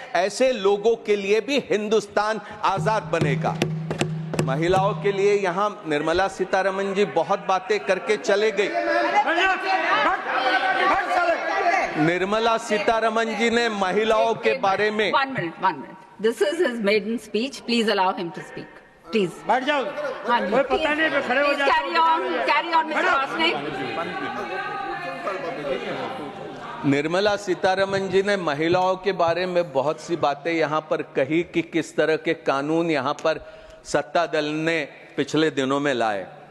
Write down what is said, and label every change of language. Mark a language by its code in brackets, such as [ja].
[hi] ऐसे लोगों के लिए भी हिंदुस्तान आजाद बनेगा। महिलाओं के लिए यहां निर्मला सीतारमण जी बहुत बातें करके चले गई। निर्मला सीतारमण जी ने महिलाओं के बारे में [en] one minute. This is his maiden speech. Please allow him to speak. Please. [hi] बैठ जाओ, कोई पता नहीं पे खड़े हो जाओ। [en] Carry on, Mr. Vasnik. [hi] Nirmala Sitharaman ji ने महिलाओं के बारे में बहुत सी बातें यहां पर कही कि किस तरह के कानून यहां पर सत्ता दल ने पिछले दिनों में लाए।